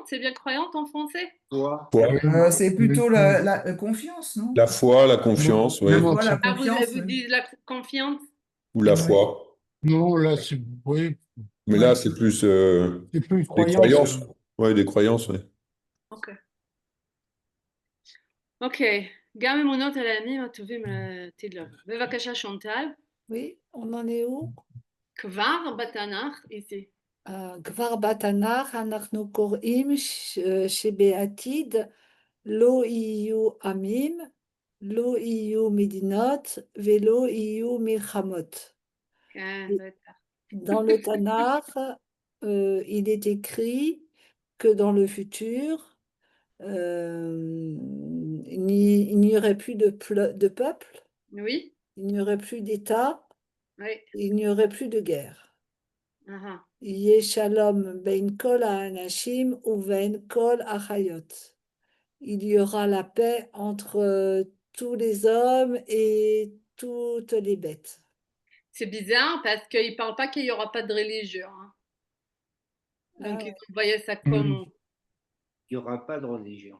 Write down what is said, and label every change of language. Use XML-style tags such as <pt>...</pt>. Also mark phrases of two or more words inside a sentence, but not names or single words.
<fr>C'est bien croyante en français? Foi, Foi, c'est plutôt la confiance, non? la foi, la confiance, Même oui, en Voilà, Ah, confiance, vous oui. dites la confiance? ou la Ouais. foi. Non, là, c'est oui, Mais là, c'est plus c'est plus des croyance. croyances. Ouais, des croyances, ouais. Ok. Ok.</fr> <he>גם אמונות על הימים הטובים לעתיד לבוא. בבקשה, שונטל.</he> <fr>Oui, on en est où?</fr> <he>כבר בתנ"ך, ici. כבר בתנ"ך אנחנו קוראים שבעתיד לא יהיו עמים, לא יהיו מדינות ולא יהיו מלחמות. כן, בטח.</he> <fr>Dans le Tanakh, il est écrit que dans le futur, il n'y aurait plus de peuple, Oui? il n'y aurait plus d'État, Oui. il n'y aurait plus de guerre. Ah,</fr> <he>יהיה שלום בין כל האנשים ובין כל החיות.</he> <fr>Il y aura la paix entre tous les hommes et toutes les bêtes. c'est bizarre parce qu'il ne parle pas qu'il n'y aura pas de religion. Hein. Donc, Ah ils ouais. ont envoyé ça comme... il n'y aura pas de religion.</fr>